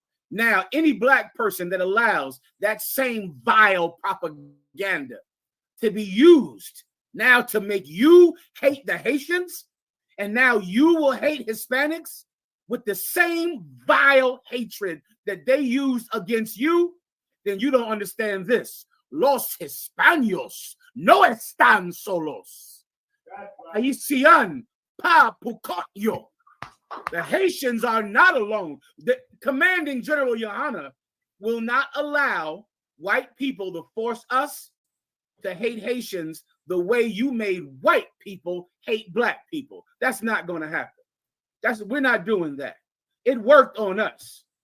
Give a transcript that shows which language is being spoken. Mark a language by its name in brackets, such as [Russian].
[English] Now, any black person that allows that same vile propaganda to be used now to make you hate the Haitians, and now you will hate Hispanics with the same vile hatred that they used against you, then you don't understand this. [Spanish] Los Hispanos no están solos. Haitian pa pucotyo. [English] The Haitians are not alone. The commanding General Yohana will not allow white people to force us to hate Haitians the way you made white people hate black people. That's not going to happen. We're not doing that. It worked on us.